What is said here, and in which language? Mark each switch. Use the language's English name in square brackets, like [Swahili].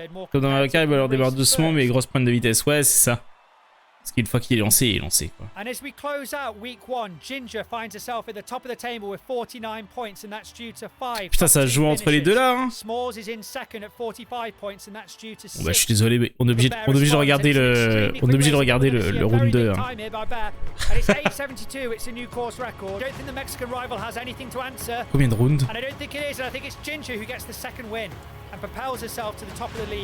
[French] Comme dans Mario Kart, il va leur démarrer doucement, mais grosse pointe de vitesse. Ouais, c'est ça. Parce qu'une fois qu'il est lancé, il est lancé quoi. [English] And as we close out week 1, Ginger finds herself at the top of the table with 49 points, and that's due to 5. [French] Putain, ça joue entre les deux là. Hein. [English] Smalls is in second at 45 points, and that's due to 6. [French] Bon bah je suis désolé, mais on est obligé de regarder le round 2. Hein. [English] And it's 8:72. It's a new course record. I don't think the Mexican rival has anything to answer. [French] Combien de rounds? [English] And I don't think it is. And I think it's Ginger who gets the second win and propels herself to the top of the league.